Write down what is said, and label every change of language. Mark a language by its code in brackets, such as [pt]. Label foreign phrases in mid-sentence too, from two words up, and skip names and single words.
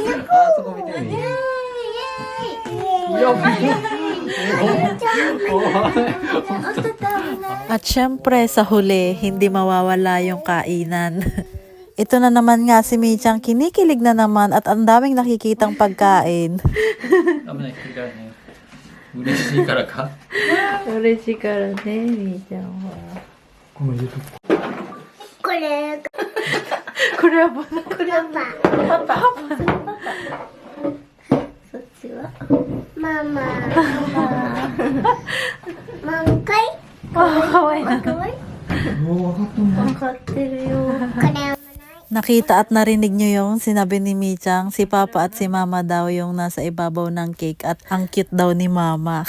[tl] At syempre, sa huli, hindi mawawala yung kainan. Ito na naman nga si Michang, kinikilig na naman at ang daming nakikitang pagkain. [ja] 嬉しいからね, Michang. これはパパ. Mama. Mangkai. 可愛いな. [tl] Nakita at narinig nyo yung sinabi ni Michang, si Papa at si Mama daw yung nasa ibabaw ng cake at ang cute daw ni Mama.